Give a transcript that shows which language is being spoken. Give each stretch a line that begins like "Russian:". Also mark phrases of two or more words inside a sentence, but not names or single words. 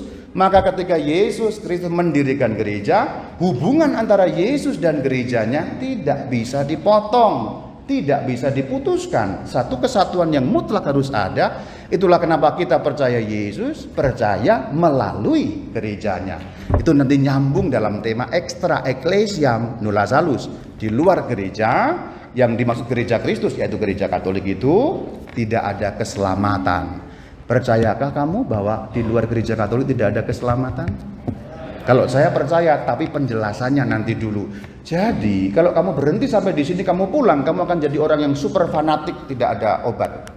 Indonesian: Maka ketika Yesus Kristus mendirikan gereja, hubungan antara Yesus dan gerejanya tidak bisa dipotong, tidak bisa diputuskan. Satu kesatuan yang mutlak harus ada. Itulah kenapa kita percaya Yesus, percaya melalui gerejanya. Itu nanti nyambung dalam tema
Latin: extra ecclesiam nulla salus.
Indonesian: Di luar gereja, yang dimaksud gereja Kristus yaitu gereja Katolik itu tidak ada keselamatan. Percayakah kamu bahwa di luar gereja Katolik tidak ada keselamatan? Kalau saya percaya, tapi penjelasannya nanti dulu. Jadi, kalau kamu berhenti sampai di sini, kamu pulang, kamu akan jadi orang yang super fanatik, tidak ada obat.